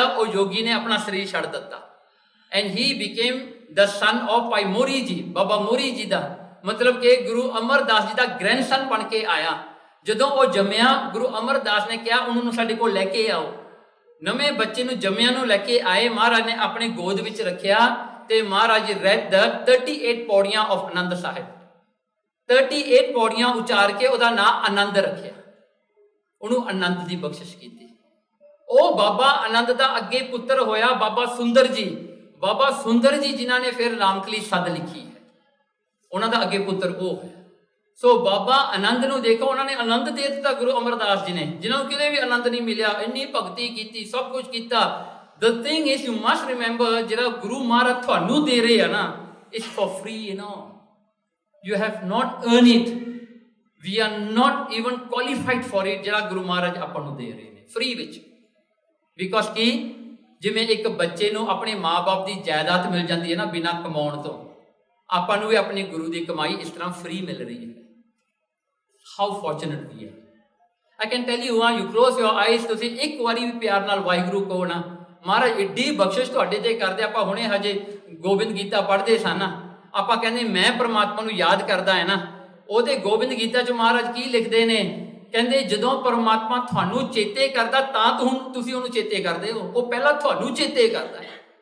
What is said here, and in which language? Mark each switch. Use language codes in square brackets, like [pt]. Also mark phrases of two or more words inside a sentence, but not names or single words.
[pa] ਉਹ ਯੋਗੀ ਨੇ ਆਪਣਾ ਸਰੀਰ ਛੱਡ ਦਿੱਤਾ [en] and he became the son of [pa] ਭਾਈ ਮੋਰੀ ਜੀ, ਬਾਬਾ ਮੋਰੀ ਜੀ ਦਾ, ਮਤਲਬ ਕਿ ਗੁਰੂ ਅਮਰਦਾਸ ਜੀ ਦਾ ਗ੍ਰੈਂਡਸਨ ਬਣ ਕੇ ਆਇਆ। ਜਦੋਂ ਉਹ ਜੰਮਿਆ, ਗੁਰੂ ਅਮਰਦਾਸ ਨੇ ਕਿਹਾ ਉਹਨੂੰ ਸਾਡੇ ਕੋਲ ਲੈ ਕੇ ਆਓ। ਨਵੇਂ ਬੱਚੇ ਨੂੰ ਜੰਮਿਆ ਨੂੰ ਲੈ ਕੇ ਆਏ, ਮਹਾਰਾਜ ਨੇ ਆਪਣੇ ਗੋਦ ਵਿੱਚ ਰੱਖਿਆ ਤੇ ਮਹਾਰਾਜ [en] read the [pa] 38 ਪੌੜੀਆਂ ਆਫ ਆਨੰਦ ਸਾਹਿਬ। 38 ਪੌੜੀਆਂ ਉਚਾਰ ਕੇ ਉਹਦਾ ਨਾਂ ਆਨੰਦ ਰੱਖਿਆ, ਉਹਨੂੰ ਆਨੰਦ ਦੀ ਬਖਸ਼ਿਸ਼ ਕੀਤੀ। ਉਹ ਬਾਬਾ ਆਨੰਦ ਦਾ ਅੱਗੇ ਪੁੱਤਰ ਹੋਇਆ ਬਾਬਾ ਸੁੰਦਰ ਜੀ। ਬਾਬਾ ਸੁੰਦਰ ਜੀ ਜਿਨ੍ਹਾਂ ਨੇ ਫਿਰ ਰਾਮਕਲੀ ਸੱਦ ਲਿਖੀ ਹੈ, ਉਹਨਾਂ ਦਾ ਅੱਗੇ ਪੁੱਤਰ ਉਹ ਹੈ। ਸੋ ਬਾਬਾ ਆਨੰਦ ਨੂੰ ਦੇਖੋ, ਉਹਨਾਂ ਨੇ ਆਨੰਦ ਦੇ ਦਿੱਤਾ ਗੁਰੂ ਅਮਰਦਾਸ ਜੀ ਨੇ, ਜਿਨ੍ਹਾਂ ਨੂੰ ਕਿਤੇ ਵੀ ਆਨੰਦ ਨਹੀਂ ਮਿਲਿਆ। ਇੰਨੀ ਭਗਤੀ ਕੀਤੀ, ਸਭ ਕੁਝ ਕੀਤਾ। [en] The thing is you must remember, [pa] ਜਿਹੜਾ ਗੁਰੂ ਮਹਾਰਾਜ ਤੁਹਾਨੂੰ ਦੇ ਰਹੇ ਆ ਨਾ, [en] it's for free, you know, you have not earned it, we are not even qualified for it। [pa] ਜਿਹੜਾ ਗੁਰੂ ਮਹਾਰਾਜ ਆਪਾਂ ਨੂੰ ਦੇ ਰਹੇ ਨੇ ਫ੍ਰੀ ਵਿੱਚ, ਬਿਕੋਜ਼ ਕੀ ਜਿਵੇਂ ਇੱਕ ਬੱਚੇ ਨੂੰ ਆਪਣੇ ਮਾਂ-ਬਾਪ ਦੀ ਜਾਇਦਾਦ ਮਿਲ ਜਾਂਦੀ ਹੈ ਨਾ ਬਿਨਾਂ ਕਮਾਉਣ ਤੋਂ, ਆਪਾਂ ਨੂੰ ਵੀ ਆਪਣੀ ਗੁਰੂ ਦੀ ਕਮਾਈ ਇਸ ਤਰ੍ਹਾਂ ਫ੍ਰੀ ਮਿਲ ਰਹੀ ਹੈ। [en] How fortunate we are. I can tell you, you close your eyes, [pa] ਤੁਸੀਂ ਇੱਕ ਵਾਰੀ ਵੀ ਪਿਆਰ ਨਾਲ ਵਾਹਿਗੁਰੂ ਕਹੋ ਨਾ, ਮਹਾਰਾਜ ਏਡੀ ਬਖਸ਼ਿਸ਼ ਤੁਹਾਡੇ ਤੇ ਕਰਦੇ। ਆਪਾਂ ਹੁਣੇ ਹਜੇ ਗੋਬਿੰਦ ਗੀਤਾ ਪੜ੍ਹਦੇ ਸਨ ਨਾ, ਆਪਾਂ ਕਹਿੰਦੇ ਮੈਂ ਪ੍ਰਮਾਤਮਾ ਨੂੰ ਯਾਦ ਕਰਦਾ ਹੈ ਨਾ, ਉਹਦੇ ਗੋਬਿੰਦ ਗੀਤਾ 'ਚ ਮਹਾਰਾਜ ਕੀ ਲਿਖਦੇ ਨੇ? ਕਹਿੰਦੇ ਜਦੋਂ ਪਰਮਾਤਮਾ ਤੁਹਾਨੂੰ ਚੇਤੇ ਕਰਦਾ ਤਾਂ ਤੁਸੀਂ ਉਹਨੂੰ ਚੇਤੇ ਕਰਦੇ ਹੋ, ਉਹ ਪਹਿਲਾਂ ਤੁਹਾਨੂੰ ਚੇਤੇ ਕਰਦਾ ਹੈ।